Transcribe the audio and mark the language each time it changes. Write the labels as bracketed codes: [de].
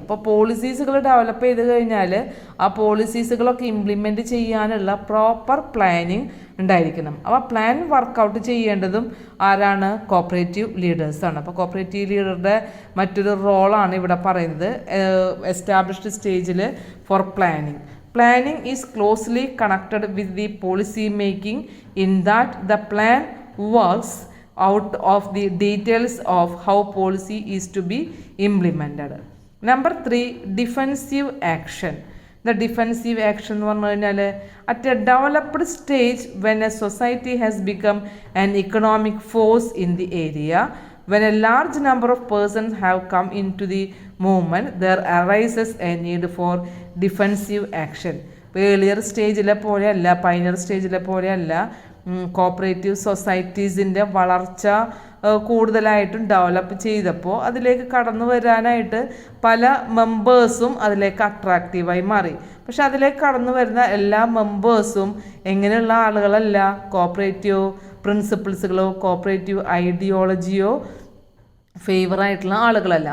[ml] അപ്പോൾ പോളിസീസുകൾ ഡെവലപ്പ് ചെയ്ത് കഴിഞ്ഞാൽ ആ പോളിസീസുകളൊക്കെ ഇംപ്ലിമെൻറ്റ് ചെയ്യാനുള്ള പ്രോപ്പർ പ്ലാനിങ് ഉണ്ടായിരിക്കണം. അപ്പോൾ പ്ലാൻ വർക്കൗട്ട് ചെയ്യേണ്ടതും ആരാണ്? കോപ്പറേറ്റീവ് ലീഡേഴ്സാണ്. അപ്പോൾ കോപ്പറേറ്റീവ് ലീഡറുടെ മറ്റൊരു റോളാണ് ഇവിടെ പറയുന്നത്, എസ്റ്റാബ്ലിഷ്ഡ് സ്റ്റേജിൽ for planning. [en] Planning is closely connected with the policy making in that the plan works out of the details of how policy is to be implemented. Number 3, defensive action. The defensive action [ml] എന്ന് പറഞ്ഞു കഴിഞ്ഞാൽ [en] at a developed stage when a society has become an economic force in the area, when a large number of persons have come into the movement, there arises a need for defensive action. [ml] ഇപ്പോൾ earlier സ്റ്റേജിലെ പോലെയല്ല, pioneer സ്റ്റേജിലെ പോലെയല്ല cooperative സൊസൈറ്റീസിൻ്റെ വളർച്ച കൂടുതലായിട്ടും develop ചെയ്തപ്പോൾ അതിലേക്ക് കടന്നു വരാനായിട്ട് പല മെമ്പേഴ്സും അതിലേക്ക് അട്രാക്റ്റീവായി മാറി. പക്ഷെ അതിലേക്ക് കടന്നു വരുന്ന എല്ലാ മെമ്പേഴ്സും എങ്ങനെയുള്ള ആളുകളല്ല, കോപ്പറേറ്റീവ് പ്രിൻസിപ്പിൾസുകളോ കോപ്പറേറ്റീവ് ഐഡിയോളജിയോ ഫേവറായിട്ടുള്ള ആളുകളല്ല.